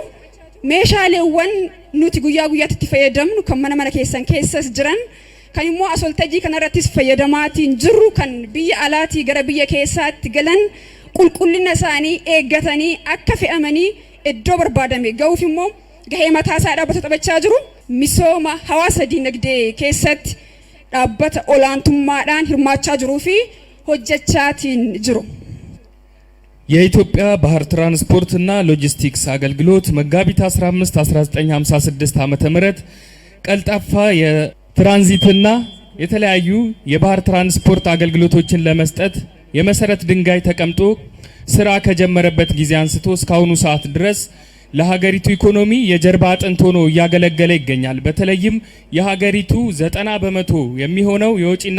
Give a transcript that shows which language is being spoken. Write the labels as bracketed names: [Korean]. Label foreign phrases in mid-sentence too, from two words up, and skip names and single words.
[Oromo] Meeshaaleewwan nuti guyyaa guyyaatti itti fayyadamnu kan mana keessan keessas jiran kan immoo asoltajii kanarrattis fayyadamaatiin jirru kan biyya alaatii gara biyya keessaatti galan qulqullina isaanii eeggatanii akka fe'amanii iddoo barbaadame ga'uuf immoo gahee mataasaa dhaabbata taphachaa jiru. Misooma hawaasa diinagdee keessatti dhaabbata olaantummaadhaan hirmaachaa jiruu fi hojjechaatiin jiru. [Amharic] የኢትዮጵያ ባህር ትራንስፖርትና ሎጂስቲክስ አገልግሎት መጋቢት 15 1956 ዓመተ ምህረት ቀልጣፋ የትራንዚትና የተለያዩ የባህር ትራንስፖርት አገልግሎቶችን ለመስጠት የመሰረት ድንጋይ ተቀምጦ ስራ ከጀመረበት ጊዜ አንስቶ እስካሁኑ ሰዓት ድረስ ለሀገሪቱ ኢኮኖሚ የጀርባ አጥንት ሆኖ እያገለገለ ይገኛል። በተለይም የሀገሪቱ 90% የሚሆነው የወጪና